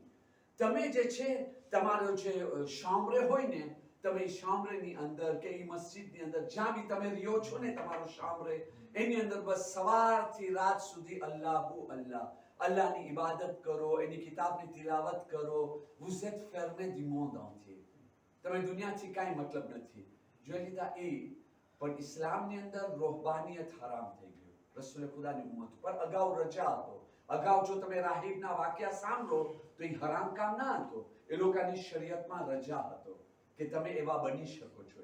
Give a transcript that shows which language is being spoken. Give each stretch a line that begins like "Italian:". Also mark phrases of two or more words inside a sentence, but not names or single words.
Gujarati: તમે જે છે તમારો જે શામરે હોય ને, તમે એ શામરેની અંદર કે એ મસ્જિદની અંદર જ્યાં બી તમે રહ્યો છો ને, તમારો શામરે, એની અંદર બસ સવારથી રાત સુધી અલ્લાહુ અલ્લાહ, અલ્લાહની ઇબાદત કરો, એની કિતાબની તિલાવત કરો.
French: vous êtes fermé du monde entier.
Gujarati: તમે દુનિયાથી કાંઈ મતલબ નથી. જોઈ લીધા એ. પણ ઇસ્લામની અંદર રોહબાનિયત હરામ થઈ ગયું રસૂલ ખુદાની ઉમ્મત પર. અગાઉ રજા હતો. અગાઉ જો તમે રાહિબના વાક્યા સાંભળો તો એ હરામ કામ ના હતો. એ લોકોની શરીયતમાં રજા હતો કે તમે એવા બની શકો છો.